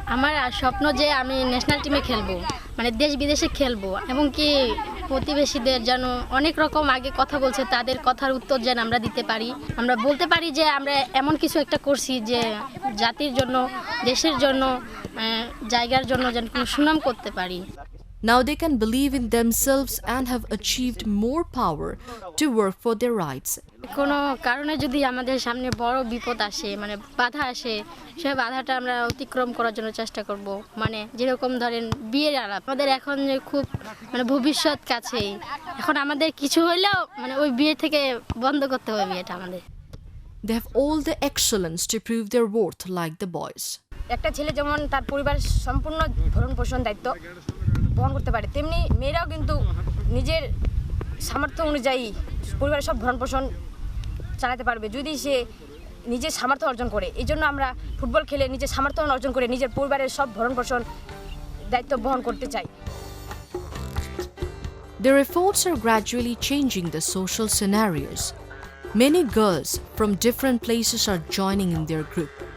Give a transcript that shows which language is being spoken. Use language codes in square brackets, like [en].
[bn] আমার স্বপ্ন যে আমি ন্যাশনাল টিমে খেলবো মানে দেশ বিদেশে খেলবো এবং কি প্রতিবেশীদের যেন অনেক রকম আগে কথা বলছে তাদের কথার উত্তর যেন আমরা দিতে পারি। আমরা বলতে পারি যে আমরা এমন কিছু একটা করছি যে জাতির জন্য দেশের জন্য জায়গার জন্য যেন কোনো সুনাম করতে পারি। [en] Now they can believe in themselves and have achieved more power to work for their rights. [bn] কোনো কারণে যদি আমাদের সামনে বড় বিপদ আসে মানে বাধা আসে সেই বাধাটা আমরা অতিক্রম করার জন্য চেষ্টা করব। মানে যেরকম ধরেন বিয়ের আলাপ আমাদের এখন যে খুব মানে ভবিষ্যৎ কাছেই এখন আমাদের কিছু হইলেও মানে ওই বিয়ে থেকে বন্ধ করতে হবে বিয়েটা আমাদের। [en] They have all the excellence to prove their worth like the boys. [bn] একটা ছেলে যেমন তার পরিবারের সম্পূর্ণ ভরণ পোষণ দায়িত্ব বহন করতে পারে তেমনি মেয়েরাও কিন্তু নিজের সামর্থ্য অনুযায়ী পরিবারের সব ভরণ পোষণ চালাতে পারবে যদি সে নিজের সামর্থ্য অর্জন করে। এই জন্য আমরা ফুটবল খেলে নিজের সামর্থ্য অর্জন করে নিজের পরিবারের সব ভরণ পোষণ দায়িত্ব বহন করতে চাই। [en] Their efforts are gradually changing the social scenarios. Many girls from different places are joining in their group.